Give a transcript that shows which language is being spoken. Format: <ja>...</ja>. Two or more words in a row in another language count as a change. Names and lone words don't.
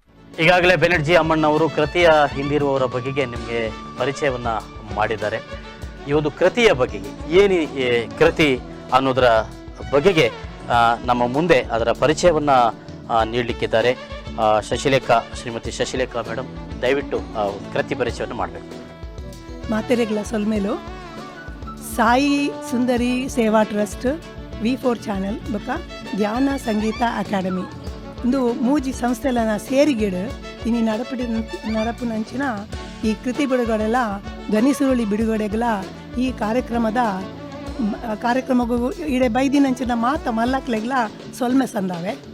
<kn>ಈಗಾಗಲೇ ಬೆನರ್ಜಿ ಅಮ್ಮಣ್ಣವರು ಕೃತಿಯ ಹಿಂದಿರುವವರ ಬಗೆಗೆ ನಿಮಗೆ ಪರಿಚಯವನ್ನು ಮಾಡಿದ್ದಾರೆ. ಈ ಒಂದು ಕೃತಿಯ ಬಗೆಗೆ ಏನು ಈ ಕೃತಿ ಅನ್ನೋದರ ಬಗೆಗೆ ನಮ್ಮ ಮುಂದೆ ಅದರ ಪರಿಚಯವನ್ನು ನೀಡಲಿಕ್ಕಿದ್ದಾರೆ ಶ್ರೀಮತಿ ಶಶಿಲೇಖಾ ಮೇಡಮ್. ದಯವಿಟ್ಟು ಕೃತಿ ಪರಿಚಯವನ್ನು ಮಾಡಬೇಕು.</kn> <tcy>ಮಾತೆರೆಗ್ಲ ಸೊಲ್ಮೇಲು ಸಾಯಿ ಸುಂದರಿ ಸೇವಾ ಟ್ರಸ್ಟ್ V4 ಚಾನೆಲ್ ಬೊಕ ಧ್ಯಾನ ಸಂಗೀತ ಅಕಾಡೆಮಿ ಇಂದು ಮೂಜಿ ಸಂಸ್ಥೆಲನ ಸೇರಿಗೆಡು ಇನಿ ನಡಪುನಂಚಿನ ಈ ಕೃತಿ ಬಿಡುಗಡೆಲ ಧ್ವನಿ ಸುರುಳಿ ಬಿಡುಗಡೆಗಳ ಈ ಕಾರ್ಯಕ್ರಮಗೂ ಇಡೆ ಬೈದಿನಂಚಿನ ಮಾತ ಮಲ್ಲಕ್ಲೆಗ್ಲ ಸೊಲ್ಮೆ ಸಂದಾವೆ.</tcy>